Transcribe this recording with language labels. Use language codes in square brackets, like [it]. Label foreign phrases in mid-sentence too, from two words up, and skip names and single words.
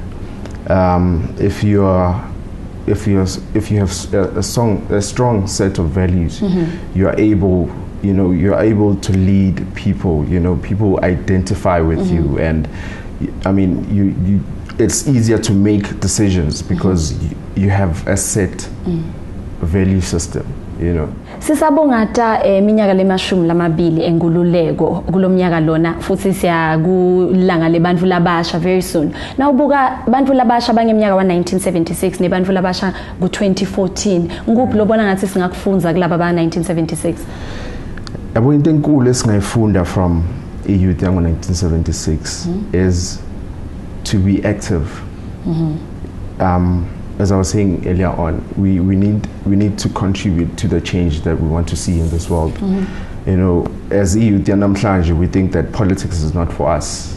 [en] If you have a strong set of values, you are able to lead people. People identify with you, and I mean, it's easier to make decisions because you have a set value system. [ss] Sisabongata minyaka lemashumi lamabili enkululeko kulomnyaka lona futhi siyakulanga lebantfu labasha [en] very soon. [ss] Nawubuka bantfu labasha bangeminyaka wa 1976 nebantfu labasha ku2014, nguphi lobona ngathi singakufunza kulaba ba 1976? Yabo into enkulu esingayifunda [en] from youth yango 1976 is to be active. As I was saying earlier on, we need to contribute to the change that we want to see in this world. As youth we think that politics is not for us.